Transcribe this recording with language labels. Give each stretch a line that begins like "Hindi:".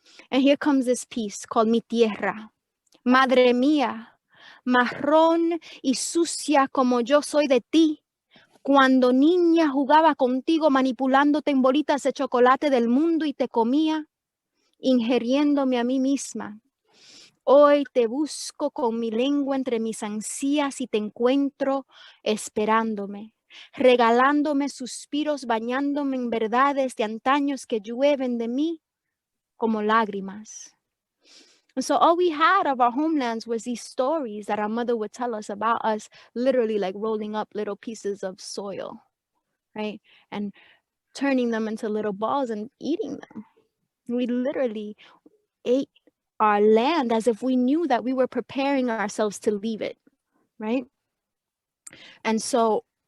English: And here comes this piece called Mi Tierra.
Spanish: Madre mía, marrón y sucia como yo soy de ti. Cuando niña jugaba contigo manipulándote en bolitas de chocolate del mundo y te comía, ingiriéndome a mí misma. Hoy te busco con mi lengua entre mis ansias y te encuentro esperándome, regalándome suspiros, bañándome en verdades de antaños que llueven de mí como lágrimas.
English: And so all we had of our homelands was these stories that our mother would tell us about us, literally like rolling up little pieces of soil, right? And turning them into little balls and eating them. We literally ate our land as if we knew that we were preparing ourselves to leave it, right? And so